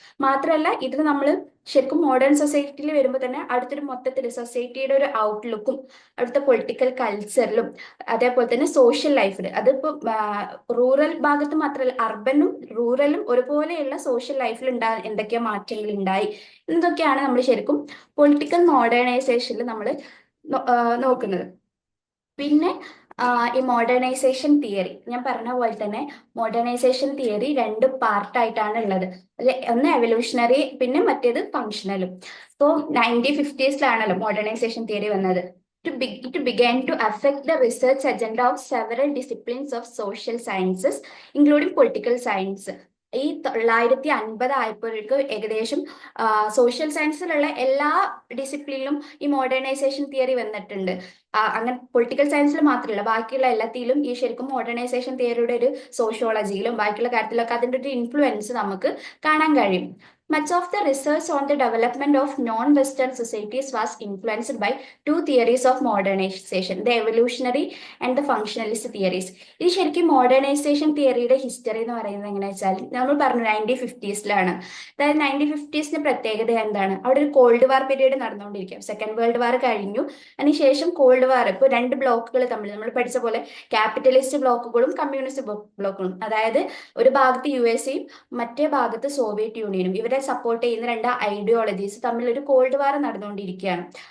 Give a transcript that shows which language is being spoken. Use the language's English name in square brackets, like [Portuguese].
[Malayalam] മാത്രമല്ല ഇതിൽ നമ്മൾ ശരിക്കും മോഡേൺ സൊസൈറ്റിയിൽ വരുമ്പോൾ തന്നെ അടുത്തൊരു മൊത്തത്തിൽ സൊസൈറ്റിയുടെ ഒരു ഔട്ട്ലുക്കും അവിടുത്തെ പൊളിറ്റിക്കൽ കൾച്ചറിലും അതേപോലെ തന്നെ സോഷ്യൽ ലൈഫിൽ, അതിപ്പോ റൂറൽ ഭാഗത്ത് മാത്രമല്ല അർബനും റൂറലും ഒരുപോലെയുള്ള സോഷ്യൽ ലൈഫിൽ എന്തൊക്കെയോ മാറ്റങ്ങൾ ഉണ്ടായി എന്നതൊക്കെയാണ് നമ്മൾ ശരിക്കും പൊളിറ്റിക്കൽ മോഡേണൈസേഷനിൽ നമ്മൾ നോക്കുന്നത്. പിന്നെ ഈ മോഡേണൈസേഷൻ തിയറി ഞാൻ പറഞ്ഞ പോലെ തന്നെ മോഡേണൈസേഷൻ തിയറി രണ്ട് പാർട്ടായിട്ടാണ് ഉള്ളത്. ഒന്ന് എവല്യൂഷണറി, പിന്നെ മറ്റേത് ഫങ്ഷണലും. സോ 1950s മോഡേണൈസേഷൻ തിയറി വന്നത്. [English] It began to affect the research agenda of several disciplines of social sciences, including political science. [Malayalam] ഈ 1950 ആയപ്പോഴേക്ക് ഏകദേശം സോഷ്യൽ സയൻസിലുള്ള എല്ലാ ഡിസിപ്ലിനിലും ഈ മോഡേണൈസേഷൻ തിയറി വന്നിട്ടുണ്ട്. അങ്ങനെ പൊളിറ്റിക്കൽ സയൻസിൽ മാത്രമല്ല ബാക്കിയുള്ള എല്ലാത്തിലും ഈ ശരിക്കും മോഡേണൈസേഷൻ തിയറിയുടെ ഒരു സോഷ്യോളജിയിലും ബാക്കിയുള്ള കാര്യത്തിലൊക്കെ അതിൻ്റെ ഒരു ഇൻഫ്ലുവൻസ് നമുക്ക് കാണാൻ കഴിയും. [English] Much of the research on the development of non-Western societies was influenced by two theories of modernization, the evolutionary and the functionalist theories. [Malayalam] ഇത് ശരിക്കും മോഡേണൈസേഷൻ തിയറിയുടെ ഹിസ്റ്ററി എന്ന് പറയുന്നത് എങ്ങനെയാ വെച്ചാൽ നമ്മൾ പറഞ്ഞു 1950s. അതായത് 1950s പ്രത്യേകത എന്താണ്, അവിടെ ഒരു കോൾഡ് വാർ പീരീഡ് നടന്നുകൊണ്ടിരിക്കും. സെക്കൻഡ് വേൾഡ് വാർ കഴിഞ്ഞു, അതിനുശേഷം കോൾഡ് വാർ. ഇപ്പോൾ രണ്ട് ബ്ലോക്കുകൾ തമ്മിൽ നമ്മൾ പഠിച്ച പോലെ ക്യാപിറ്റലിസ്റ്റ് ബ്ലോക്കുകളും കമ്മ്യൂണിസ്റ്റ് ബ്ലോക്കുകളും, അതായത് ഒരു ഭാഗത്ത് USA മറ്റേ ഭാഗത്ത് സോവിയറ്റ് യൂണിയനും ഇവരെ സപ്പോർട്ട് ചെയ്യുന്ന രണ്ട് ഐഡിയോളജീസ് തമ്മിൽ ഒരു കോൾഡ് വാർ നടന്നുകൊണ്ടിരിക്കുകയാണ്.